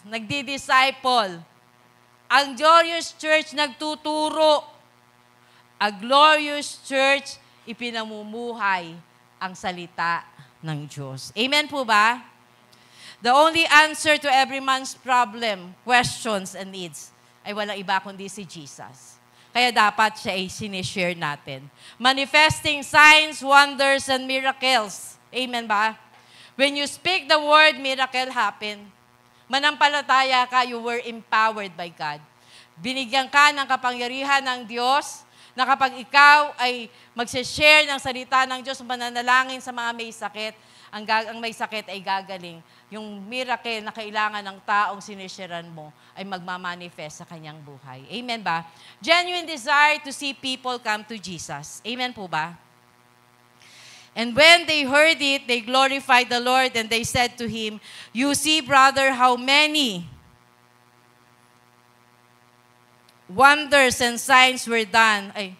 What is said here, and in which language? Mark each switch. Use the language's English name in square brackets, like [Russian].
[Filipino] Nagdi-disciple. Ang glorious church nagtuturo. A glorious church ipinamumuhay ang salita ng Diyos. Amen po ba? [English] The only answer to every man's problem, questions, and needs [Filipino] ay walang iba kundi si Jesus. Kaya dapat siya ay sinishare natin. [English] Manifesting signs, wonders, and miracles. Amen ba? When you speak the word, miracle happen. [Filipino] Manampalataya ka, [English] you were empowered by God. [Filipino] Binigyan ka ng kapangyarihan ng Diyos na kapag ikaw ay mag-share ng salita ng Diyos, mananalangin sa mga may sakit, ang may sakit ay gagaling. Yung miracle na kailangan ng taong sinisharean mo ay magmamanifest sa kanyang buhay. Amen ba? [English] Genuine desire to see people come to Jesus. [Filipino] Amen po ba? [English] And when they heard it, they glorified the Lord and they said to him, "You see, brother, how many wonders and signs were done."